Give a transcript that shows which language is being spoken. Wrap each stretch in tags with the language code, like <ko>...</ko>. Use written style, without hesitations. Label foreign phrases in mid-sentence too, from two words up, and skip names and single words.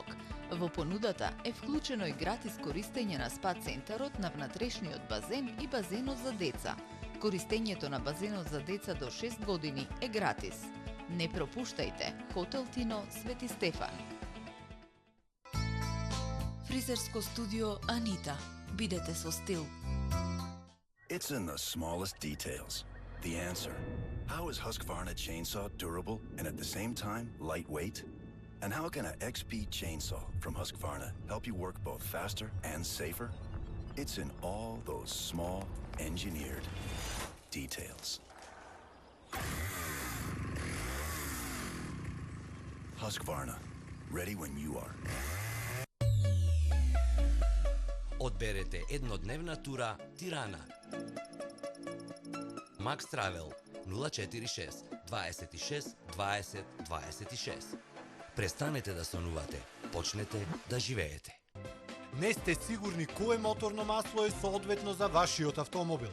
<mk>Во понудата е вклучено и гратис користење на спа центарот на внатрешниот базен и базенот за деца. Користењето на базенот за деца до 6 години е гратис. Не пропуштајте, Хотел Тино Свети Стефан. Фризерско студио Анита. Бидете со стил.</mk> <en>It's in the smallest details. The answer. How is Husqvarna chainsaw durable and at the same time lightweight? And how can an XP chainsaw from Husqvarna help you work both faster and safer? It's in all those small, engineered details. Husqvarna, ready when you are.</en> <mk>Одберете еднодневна тура Тирана. Max Travel 046 26 20 26. Престанете да сонувате, почнете да живеете. Не сте сигурни кое моторно масло е соодветно за вашиот автомобил?</mk>